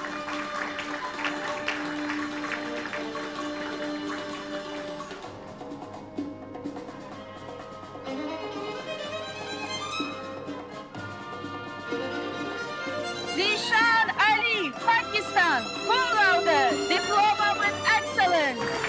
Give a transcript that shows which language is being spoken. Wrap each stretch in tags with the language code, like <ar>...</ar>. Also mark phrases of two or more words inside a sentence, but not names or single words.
<en>Zishan Ali, Pakistan,</en> <la>cum laude,</la> <en>diploma with excellence.</en>